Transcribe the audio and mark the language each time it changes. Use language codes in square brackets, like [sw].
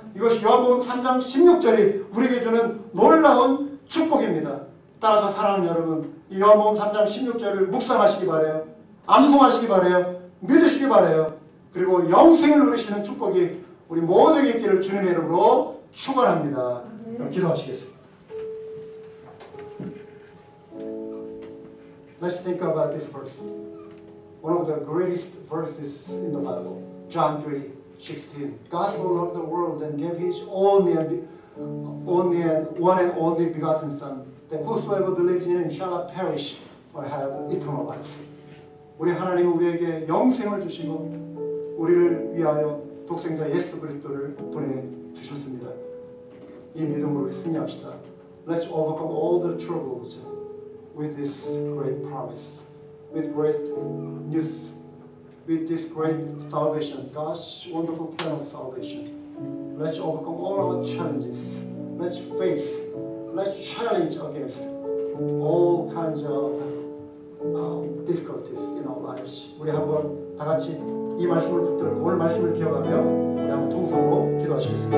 [ko] 이것이 요한복음 3장 16절이 우리에게 주는 놀라운 축복입니다. 따라서 사랑하는 여러분, 이 요한복음 3장 16절을 묵상하시기 바라요. 암송하시기 바라요. 믿으시기 바라요. 그리고 영생을 누리시는 축복이 우리 모두에게 있기를 주님의 이름으로 축원합니다. 기도하시겠습니다. [en] Let's think about this verse. One of the greatest verses in the Bible. John 3:16. God so loved the world and gave His only and one and only begotten Son, that whosoever believes in Him shall not perish but have eternal life. [ko] 우리 하나님은 우리에게 영생을 주시고 우리를 위하여 독생자 예수 그리스도를 보내주셨습니다. 이 믿음으로 승리합시다. [en] Let's overcome all the troubles with this great promise, with great news, with this great salvation, God's wonderful plan of salvation. Let's overcome all our challenges. Let's face, let's challenge against all kinds of difficulties in our lives. [ko] 우리 한번 다 같이 이 말씀을 붙들고 오늘 말씀을 기억하며 우리 한번 통성으로 기도하시겠습니다.